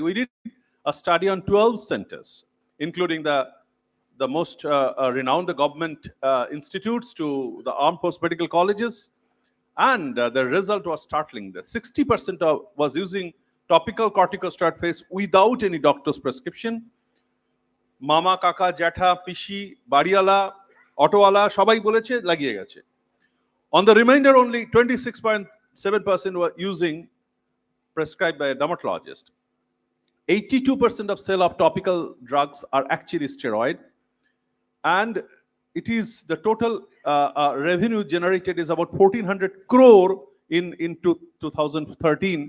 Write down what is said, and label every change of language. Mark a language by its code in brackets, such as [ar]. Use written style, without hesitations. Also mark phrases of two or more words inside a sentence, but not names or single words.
[en] We did a study on 12 centers, including the most renowned, the government institutes to the armed force medical colleges. And the result was startling. The 60% was using topical corticosteroid face without any doctor's prescription. [bn] মামা, কাকা, জ্যাঠা, পিসি, বাড়িওয়ালা, অটোওয়ালা, সবাই বলেছে লাগিয়ে গেছে. [en] On the remainder, only 26.7% were using prescribed by a dermatologist. 82% of sale of topical drugs are actually steroid. And it is the total revenue generated is about 1,400 crore in 2013.